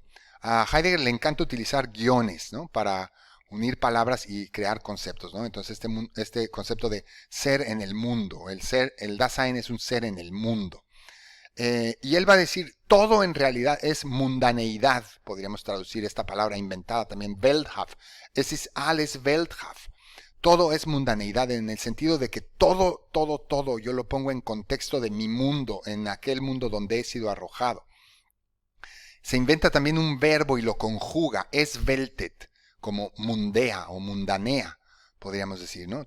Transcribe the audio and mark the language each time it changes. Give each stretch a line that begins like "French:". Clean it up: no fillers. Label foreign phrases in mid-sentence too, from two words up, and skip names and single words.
Spanish: A Heidegger le encanta utilizar guiones, ¿no?, para unir palabras y crear conceptos, ¿no? Entonces este concepto de ser en el mundo, el Dasein es un ser en el mundo. Y él va a decir, todo en realidad es mundaneidad, podríamos traducir esta palabra inventada también, Welthaft.
German: Es ist alles Welthaft.
Spanish: Todo es mundaneidad en el sentido de que todo, yo lo pongo en contexto de mi mundo, en aquel mundo donde he sido arrojado. Se inventa también un verbo y lo conjuga, es weltet, como mundea o mundanea, podríamos decir, ¿no?